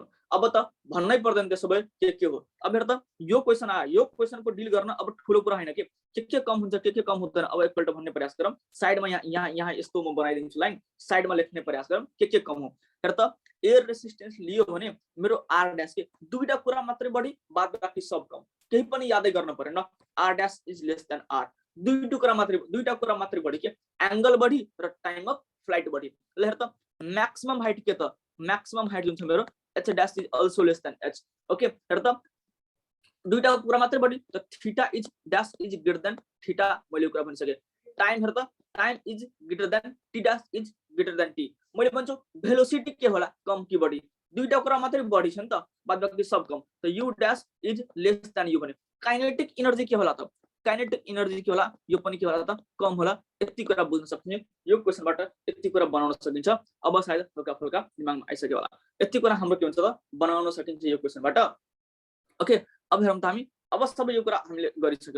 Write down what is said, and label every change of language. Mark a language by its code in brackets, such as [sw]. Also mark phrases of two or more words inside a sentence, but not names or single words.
[ne] अब त भन्नै पर्दैन त्यसो भए के हो। अब हेर त यो क्वेशन आयो, यो क्वेशनको डिल गर्न अब ठुलो कुरा हैन के कम हुन्छ के कम हुँदैन। अब एकपल्ट भन्ने प्रयास गरौँ। साइडमा यहाँ यस्तो म बनाइदिन्छु लाइन, साइडमा लेख्ने प्रयास गरौँ के कम हो। हेर त [en] air resistance [ne] लियो भने मेरो [en] r dash [ne] के दुईटा कुरा मात्रै बढी, बाद बाकी सब कम। केही पनि यादै गर्न पर्दैन। [en] r dash is less than r, [ne] दुईटा कुरा मात्रै बढी के, एंगल बढी र टाइम अफ फ्लाइट बढी। ल हेर त [en] maximum height [ne] के त, [en] maximum height [ne] जुन छ मेरो [en] h dash is also less than h. [ne] ओके, हेर त दुईटा कुरा मात्रै बढी, त [en] theta is dash is greater than theta. [ne] मैले कुरा भनिसके। [en] time [ne] हेर त [en] time is greater than t dash is greater than t. [ne] मैले भन्छु भेलोसिटी के होला, कम कि बढी, दुईटा कुरा मात्रै बढी छ नि त, बाद बाकी सब कम। त [en] u dash is less than u [ne] भने [en] kinetic energy [ne] के होला त, [en] kinetic energy [ne] के होला यो पनि के होला त कम होला। यति कुरा बुझ्न सक्ने यो क्वेशनबाट यति कुरा बनाउन सकिन्छ। अब सायद हल्का फुल्का दिमागमा आइसक्यो होला। यति कुरा हाम्रो के हुन्छ त बनाउन सकिन्छ यो क्वेशनबाट। ओके अब हेरौँ त हामी अब सबै यो कुरा हामीले गरिसक्यौं।